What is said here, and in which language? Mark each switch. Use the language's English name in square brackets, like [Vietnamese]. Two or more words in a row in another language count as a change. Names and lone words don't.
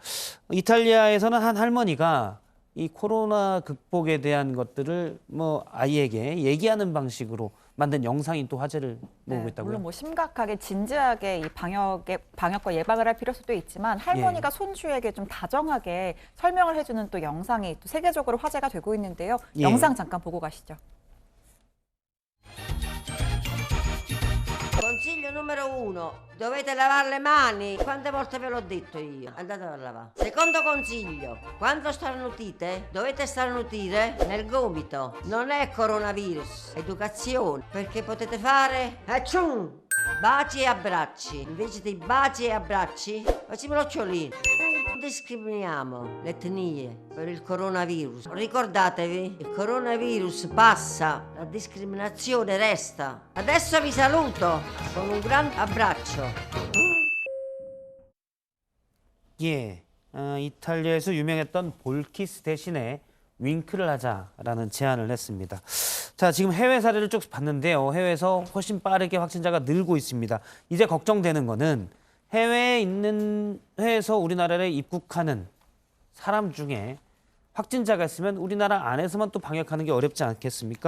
[Korean] 이탈리아에서는 한 할머니가 이 코로나 극복에 대한 것들을 아이에게 얘기하는 방식으로 만든 영상이 또 화제를 모으고 있다고요? 물론 심각하게 진지하게 이 방역과 예방을 할 필요성도 있지만 할머니가 손주에게 좀 다정하게 설명을 해주는 또 영상이 또 세계적으로 화제가 되고 있는데요. 영상 잠깐 보고 가시죠. [Italian] Consiglio numero 1, dovete lavare le mani. Quante volte ve l'ho detto io? Andate a lavare. Secondo consiglio, quando starnutite, dovete starnutire nel gomito. Non è coronavirus, è educazione, perché potete fare baci e abbracci. Invece di baci e abbracci, facciamo l'occhiolino. Non discriminiamo le etnie per il coronavirus. Ricordatevi, il coronavirus passa, la discriminazione resta. Adesso vi saluto con un grande abbraccio. [Korean] 예, 이탈리아에서 유명했던 볼키스 대신에 윙크를 하자라는 제안을 했습니다. 자, 지금 해외 사례를 쭉 봤는데요. 해외에서 훨씬 빠르게 확진자가 늘고 있습니다. 이제 걱정되는 거는 해외에서 우리나라에 입국하는 사람 중에 확진자가 있으면 우리나라 안에서만 또 방역하는 게 어렵지 않겠습니까?